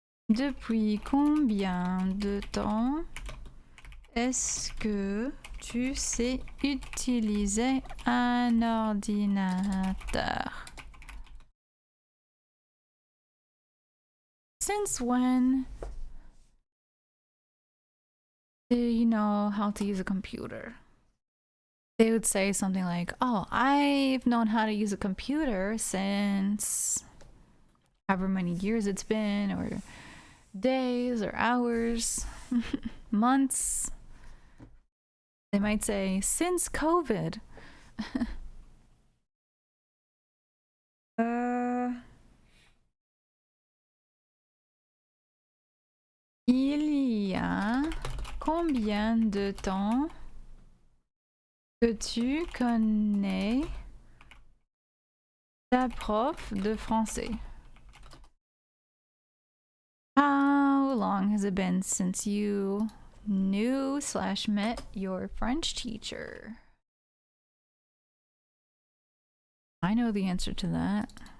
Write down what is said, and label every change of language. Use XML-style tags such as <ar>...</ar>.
<fr>Depuis combien de temps est-ce que tu sais utiliser un ordinateur?</fr> <en>Since when do you know how to use a computer? They would say something like, oh, I've known how to use a computer since however many years it's been, or days, or hours, months. They might say, since COVID.</en> <fr>Il y a combien de temps que tu connais ta prof de français?</fr> <en>How long has it been since you knew/met your French teacher? I know the answer to that.</en>